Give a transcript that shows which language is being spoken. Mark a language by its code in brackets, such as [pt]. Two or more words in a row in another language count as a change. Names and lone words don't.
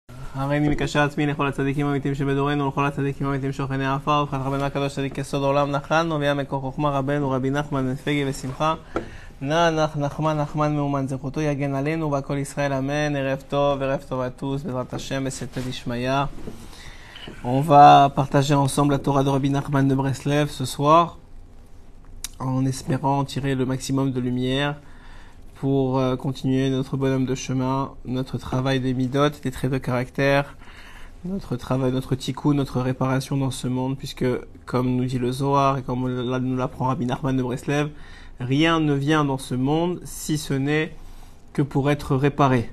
[he] הריני מקשר עצמי לכל הצדיקים האמיתיים שבדורנו ולכל הצדיקים האמיתיים שוכני העפר ובחד רבנו הקדוש צדיק יסוד העולם נחלנו והיה מקור חוכמה רבנו רבי נחמן בן פגי ושמחה נח נחמן מאומן זכותו יגן עלינו והכל ישראל אמן. ערב טוב [fr] à tous [he] בעזרת השם בסייעתא דשמיא. [fr] On va partager ensemble la Torah de Rabbi Nachman de Breslev ce soir en espérant tirer le maximum de lumière pour continuer notre bonhomme de chemin, notre travail des midot, des traits de caractère, notre travail, notre tikkun, notre réparation dans ce monde, puisque comme nous dit le Zohar et comme nous l'apprend Rabbi Nachman de Breslev, rien ne vient dans ce monde si ce n'est que pour être réparé.